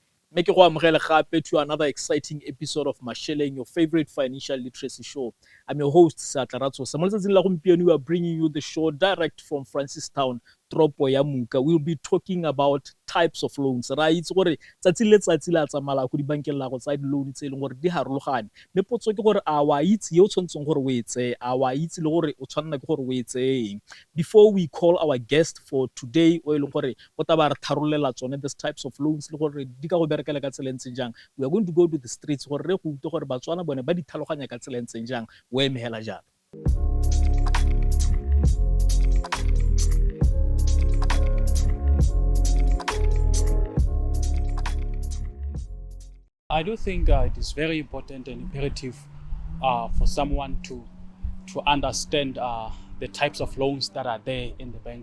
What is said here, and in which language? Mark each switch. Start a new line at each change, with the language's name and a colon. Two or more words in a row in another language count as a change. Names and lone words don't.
Tswana: Make go amogela gape
English: to another exciting episode of Masheleng, your favorite financial literacy show. I'm your host, Satlaratso. We are bringing you the show direct from Francistown, Tropo ya Muka. We'll be talking about types of loans. Right?
Tswana: Gore tsatsi le tsatsi la tsamala go di bankeng la go tsa di loan tse leng gore di harologane. Me potso ke gore a wa itse yo tshwantseng gore o etse, a wa itse le gore o tshwanna ke gore o etseng.
English: Before we call our guest for today,
Tswana: o leng gore o taba re tharolela tsone
English: these types of loans
Tswana: le gore di ka go berekela ka tsela ntseng jang,
English: we are going to go to the streets
Tswana: gore re go utse gore batswana bone ba di tlhaloganya ka tsela ntseng jang. O emela jalo.
English: I do think it is very important and imperative for someone to understand the types of loans that are there in the bank.